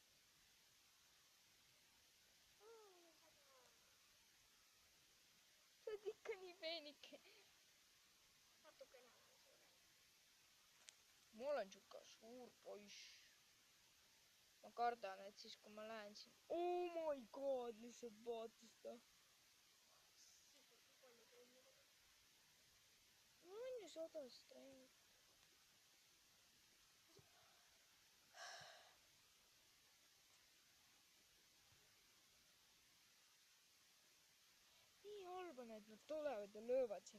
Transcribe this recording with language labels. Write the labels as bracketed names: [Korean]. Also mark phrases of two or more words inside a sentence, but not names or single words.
[Estonian] Sa oled ikka nii peenike. Natukene on suurem. Ma olen siuke suur poiss. Ma kardan, et siis kui ma lähen siin. [English] Oh my god, [Estonian] lihtsalt vaata seda. Mul on ju 100 trenni. Nii halb on, et nad tulevad ja löövad sind.